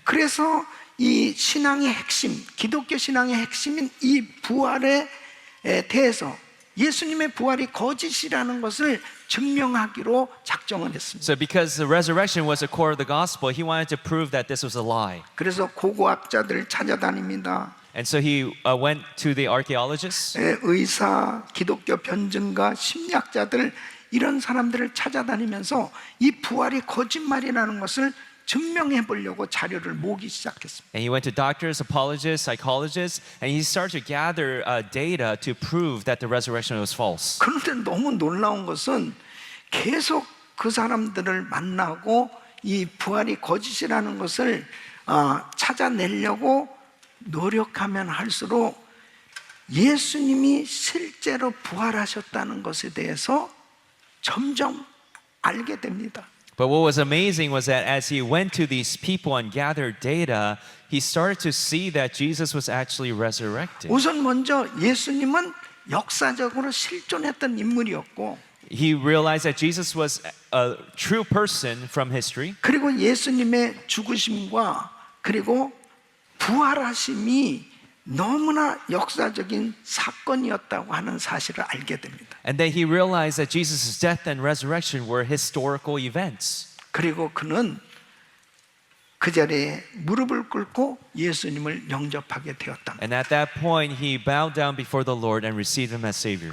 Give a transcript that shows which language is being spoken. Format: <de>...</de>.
<ko>그래서 이 신앙의 핵심, 기독교 신앙의 핵심인 이 부활에 대해서 예수님의 부활이 거짓이라는 것을 증명하기로 작정을 했습니다.</ko> <en>So because the resurrection was the core of the gospel, he wanted to prove that this was a lie.</en> <ko>그래서 고고학자들을 찾아다닙니다.</ko> <en>And so he went to the archaeologists.</en> <ko>의사, 기독교 변증가, 심리학자들 이런 사람들을 찾아다니면서 이 부활이 거짓말이라는 것을 증명해 보려고 자료를 모으기 시작했습니다.</ko> <en>And he went to doctors, apologists, psychologists, and he started to gather data to prove that the resurrection was false.</en> <ko>그런데 너무 놀라운 것은 계속 그 사람들을 만나고 이 부활이 거짓이라는 것을 찾아내려고 노력하면 할수록 예수님이 실제로 부활하셨다는 것에 대해서 점점 알게 됩니다.</ko> <en>But what was amazing was that as he went to these people and gathered data, he started to see that Jesus was actually resurrected.</en> <ko>우선 먼저 예수님은 역사적으로 실존했던 인물이었고,</ko> <en>He realized that Jesus was a true person from history.</en> <ko>그리고 예수님의 죽으심과 그리고 부활하심이 너무나 역사적인 사건이었다고 하는 사실을 알게 됩니다.</ko> <en>And then he realized that Jesus' death and resurrection were historical events.</en> <ko>그리고 그는 그 자리에 무릎을 꿇고 예수님을 영접하게 되었답니다.</ko> <en>And at that point, he bowed down before the Lord and received him as Savior.</en>